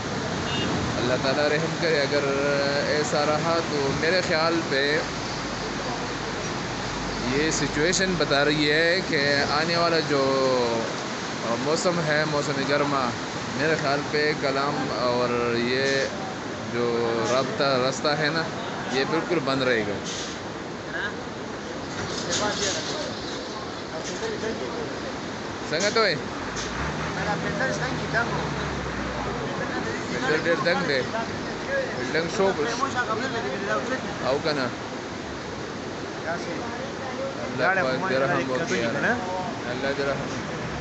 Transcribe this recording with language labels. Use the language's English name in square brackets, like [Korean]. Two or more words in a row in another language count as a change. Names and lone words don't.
[Urdu] اللہ تعالیٰ رحم کرے، اگر ایسا رہا تو میرے خیال پہ یہ سچویشن بتا رہی ہے کہ آنے والا جو موسم ہے، موسم گرما، میرے خیال پہ کلام اور یہ جو راستہ ہے نا، یہ بالکل بند رہے گا۔ [Pashto] څنګه ته وایې؟ فلټر ډېر دنګ دی، دنګ شو او که نه؟ الله پاک دې رحم وکړي، الله دې رحم